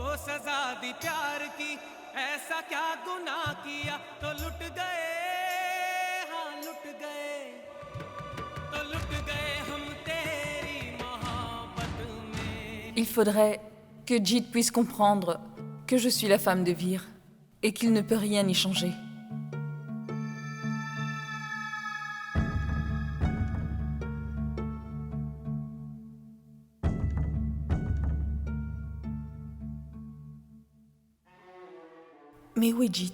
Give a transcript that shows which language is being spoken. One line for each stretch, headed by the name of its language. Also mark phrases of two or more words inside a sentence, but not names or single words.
Hindi: सजा दी प्यार की ऐसा क्या गुनाह किया तो लुट गए हाँ लुट गए हम तेरी मोहब्बत में।
French: Il faudrait que Jit puisse comprendre que je suis la femme de Vir et qu'il ne peut rien y changer. Mais où est Jit?